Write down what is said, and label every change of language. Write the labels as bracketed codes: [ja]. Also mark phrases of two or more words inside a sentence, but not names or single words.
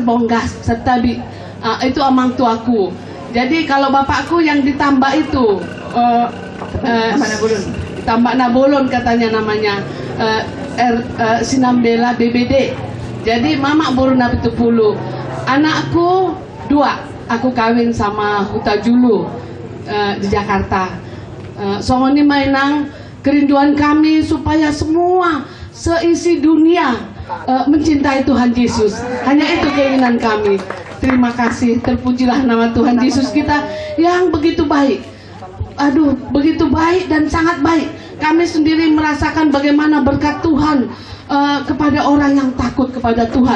[id] Bonggas serta itu amang tuaku. Jadi kalau bapakku yang ditambah itu Tambak Nabolon katanya namanya, Sinambela BBD. Jadi Mama Boruna Pitupulu. Anakku 2, aku kawin sama Huta Julu di Jakarta. [bbc] Sohoni mainang [id] kerinduan kami supaya semua seisi dunia mencintai Tuhan Yesus. Hanya itu keinginan kami. Terima kasih, terpujilah nama Tuhan Yesus kita yang begitu baik. Aduh, begitu baik dan sangat baik. Kami sendiri merasakan bagaimana berkat Tuhan kepada orang yang takut kepada Tuhan.